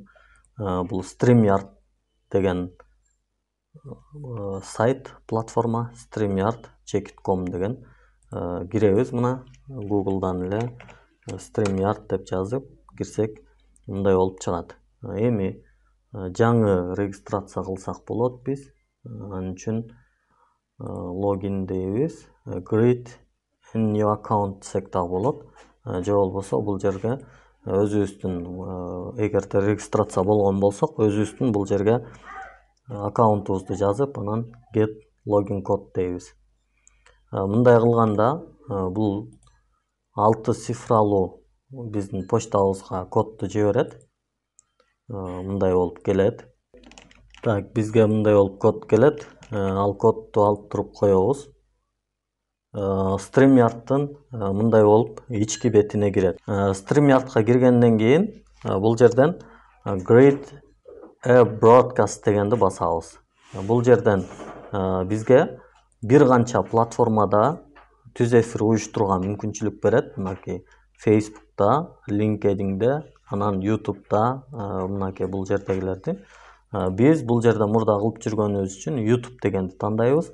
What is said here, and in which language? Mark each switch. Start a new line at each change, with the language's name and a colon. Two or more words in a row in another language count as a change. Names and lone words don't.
Kyrgyz: Бул StreamYard деген сайт, платформа, StreamYard.com деген. Киребиз мына Google'дан эле StreamYard деп жазып кирсек, мындай болуп чыгат. Эми жаңы регистрация кылсак болот биз. Анын үчүн логин дейбиз.
English: Create a new account
Kyrgyz: десек дагы болот. Же болбосо бул жерге өзүбүздүн эгерде регистрация болгон болсок, өзүбүздүн бул жерге аккаунтубузду жазып, анан
English: get login code
Kyrgyz: дейбиз. Мындай кылганда бул 6 цифралуу биздин почтабызга кодду жиберет. Мындай болуп келет. Так, бизге мындай болуп код келет. Ал кодду алып туруп коебуз. StreamYard'тын мындай болуп ички бетине кирет. StreamYard'га киргенден кийин бул жерден
English: Create a broadcast
Kyrgyz: дегенди басабыз. Бул жерден бизге бир канча платформада түз эфир уюштурууга мүмкүнчүлүк берет. Мынакей Facebook'та, LinkedIn'де, анан YouTube'да, мынакей бул жердегилерди. Биз бул жерде мурда кылып жүргөнүбүз үчүн YouTube дегенди тандайбыз.